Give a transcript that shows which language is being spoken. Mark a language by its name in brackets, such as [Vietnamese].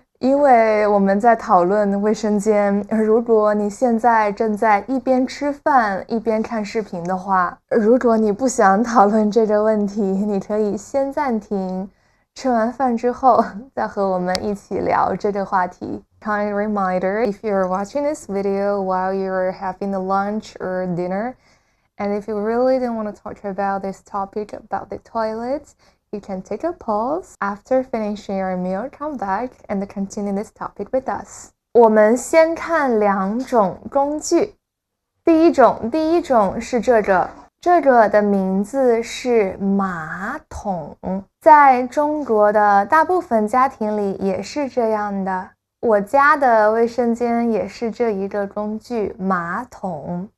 [Chinese] 因为我们在讨论卫生间，如果你现在正在一边吃饭一边看视频的话，如果你不想讨论这个问题，你可以先暂停，吃完饭之后再和我们一起聊这个话题。 [English] Kind reminder, if you're watching this video while you're having a lunch or dinner, and if you really don't want to talk about this topic about the toilet, you can take a pause after finishing your meal, come back and continue this topic with us. [Chinese] 我们先看两种工具。第一种是这个的名字是马桶，在中国的大部分家庭里也是这样的。我家的卫生间也是这一个工具，马桶。